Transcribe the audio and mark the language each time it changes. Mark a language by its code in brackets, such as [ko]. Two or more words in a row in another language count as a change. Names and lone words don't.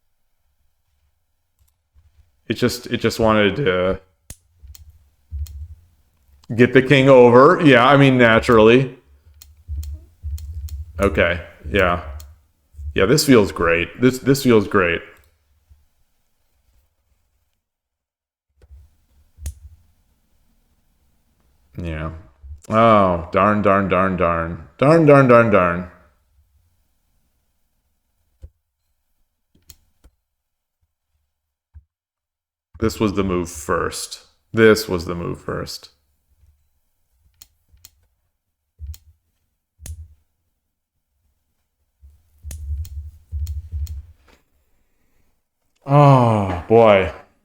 [en] It just wanted to get the king over. Yeah, I mean naturally. Okay. Yeah. Yeah, this feels great. This feels great. Yeah. Oh, darn, darn, darn, darn. Darn, darn, darn, darn. This was the move first. This was the move first. Oh, boy.